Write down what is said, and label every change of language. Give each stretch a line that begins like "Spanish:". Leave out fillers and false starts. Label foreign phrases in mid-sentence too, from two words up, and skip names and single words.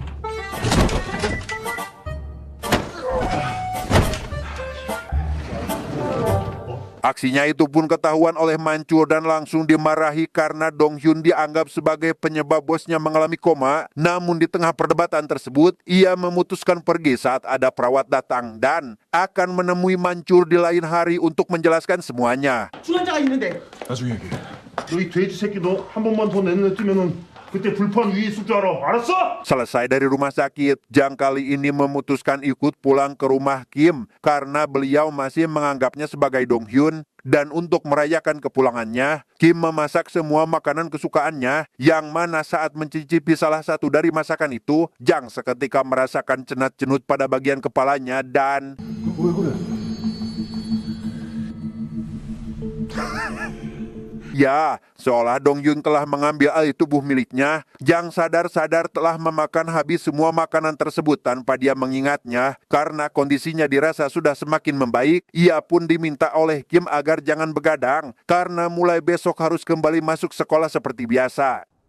Indonesian: Aksinya itu pun ketahuan oleh Mancur dan langsung dimarahi karena Dong Hyun dianggap sebagai penyebab bosnya mengalami koma. Namun di tengah perdebatan tersebut, ia memutuskan pergi saat ada perawat datang dan akan menemui Mancur di lain hari untuk menjelaskan semuanya.
Korean: 중환자가 있는데. 나중에 얘기해. 너 이 돼지 새끼 너 한 번만 더 내눈에 뜨면은 그때 불판 위에 있을 줄 알아. 알았어?
Indonesian: Selesai dari rumah sakit, Jang kali ini memutuskan ikut pulang ke rumah Kim karena beliau masih menganggapnya sebagai Dong Hyun. Dan untuk merayakan kepulangannya, Kim memasak semua makanan kesukaannya, yang mana saat mencicipi salah satu dari masakan itu, Jang seketika merasakan cenat-cenut pada bagian kepalanya dan...
Korean: 왜 그래?
Indonesian: Ya, seolah Dong Hyun telah mengambil alih tubuh miliknya, Jang sadar-sadar telah memakan habis semua makanan tersebut tanpa dia mengingatnya. Karena kondisinya dirasa sudah semakin membaik, ia pun diminta oleh Kim agar jangan begadang, karena mulai besok harus kembali masuk sekolah seperti biasa.